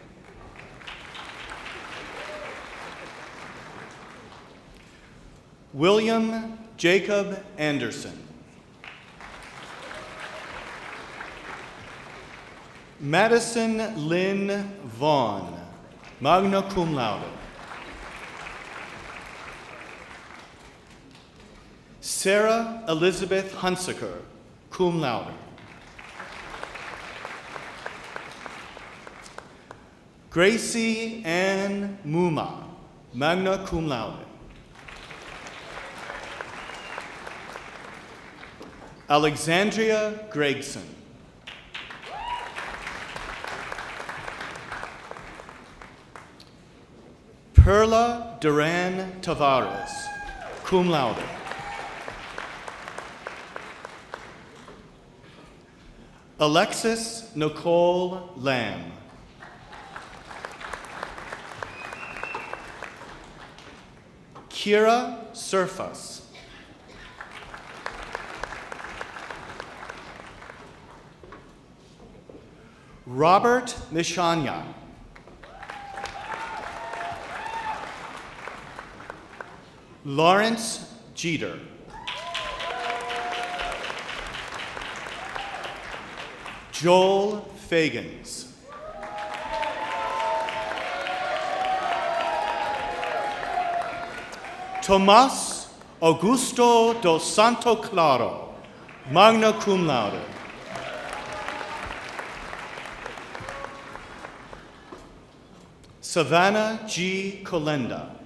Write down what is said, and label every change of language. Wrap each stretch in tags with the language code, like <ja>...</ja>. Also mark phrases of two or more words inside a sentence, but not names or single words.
<en>William Jacob Anderson. Madison Lynn Vaughn,</en> <la>magna cum laude.</la> <en>Sarah Elizabeth Hunsaker,</en> <la>cum laude.</la> <en>Gracie Ann Muma,</en> <la>magna cum laude.</la> <en>Alexandria Gregson. Perla Duran Tavares,</en> <la>cum laude.</la> <en>Alexis Nicole Lamb. Kira Surfas. Robert Mishanya. Lawrence Jeter. Joel Fagans. Tomas Augusto dos Santo Claro,</en> <la>magna cum laude.</la> <en>Savannah G. Colenda.</en>